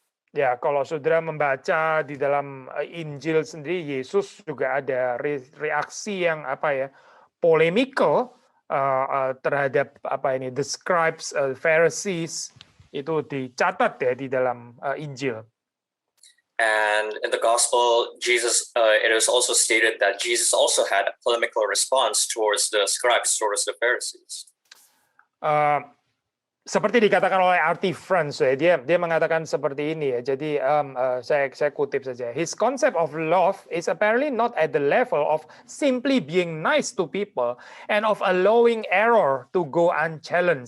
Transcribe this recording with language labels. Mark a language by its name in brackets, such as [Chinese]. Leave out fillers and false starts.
[Indonesian] Ya, kalau saudara membaca di dalam Injil sendiri, Yesus juga ada reaksi yang polemikal terhadap [English] the scribes, [Indonesian] Pharisees, itu dicatat ya di dalam Injil. [English] And in the gospel, it is also stated that Jesus also had a polemical response towards the scribes, towards the Pharisees. [Indonesian] Seperti dikatakan oleh R.T. France, dia mengatakan seperti ini ya. Jadi saya kutip saja. [English] His concept of love is apparently not at the level of simply being nice to people and of allowing error to go unchallenged.